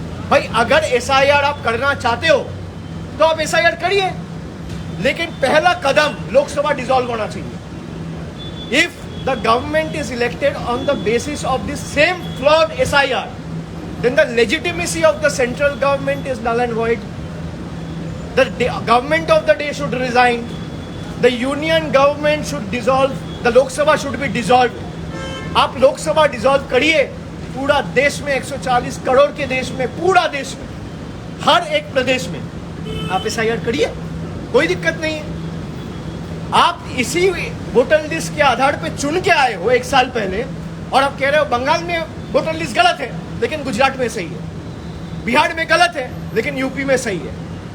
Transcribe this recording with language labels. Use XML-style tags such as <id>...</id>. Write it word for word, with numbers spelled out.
<hi>भाई अगर एसआईआर आप करना चाहते हो तो आप एसआईआर करिए, लेकिन पहला कदम लोकसभा डिसॉल्व होना चाहिए।</hi> <en>If the government is elected on the basis of this same flawed SIR, then the legitimacy of the central government is null and void. The de- government of the day should resign. The union government should dissolve. The Lok Sabha should be dissolved.</en> <hi>आप लोक सभा dissolve करिए, पूरा देश में एक सौ चालीस करोड़ के देश में, पूरा देश में, हर एक प्रदेश में आप एस आई आर करिए, कोई दिक्कत नहीं है। आप इसी वोटर लिस्ट के आधार पे चुन के आए हो एक साल पहले, और आप कह रहे हो बंगाल में वोटर लिस्ट गलत है लेकिन गुजरात में सही है, बिहार में गलत है लेकिन यूपी में सही है।</hi>